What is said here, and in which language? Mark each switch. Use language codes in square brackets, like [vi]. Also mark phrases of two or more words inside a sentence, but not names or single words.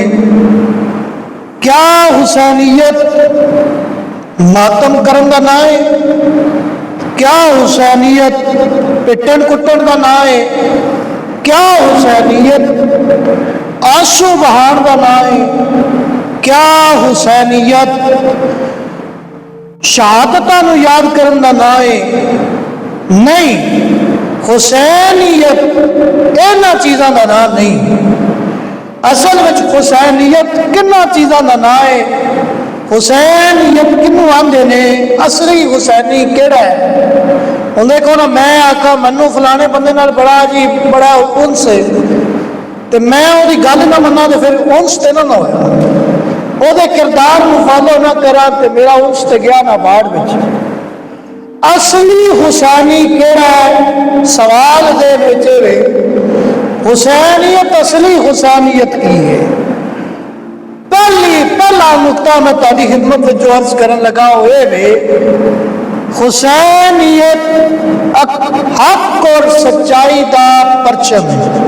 [pa] کیا حسینیت ماتم کرن دا نام ہے؟ کیا حسینیت پٹن کٹن دا نام ہے؟ کیا حسینیت آنسو بہان دا نام ہے؟ کیا حسینیت شہادتاں نو یاد کرن دا نام ہے؟ نہیں، حسینیت اینا چیزاں دا نام نہیں۔ اصل وچ حسینیت کنا چیزاں دا نام ہے؟ حسینیت کنوں آندے نے؟ اصلی حسینی کیڑا ہے؟ ہن دیکھو نا، میں آکھا منوں فلانے بندے نال بڑا جی بڑا انس ہے تے میں او دی گل نہ مننا تے پھر انس تے نہ ہویا، او دے کردار نو فالو نہ کراں تے میرا انس تے گیا نہ باڑ وچ۔ اصلی حسینی کیڑا ہے؟ سوال دے وچ حسینیت اصلی حسینیت کی ہے؟ پہلا نقطہ میں تاری خدمت میں جو عرض کرن لگا ہوئے میں حسینیت حق اور سچائی دا پرچم ہے۔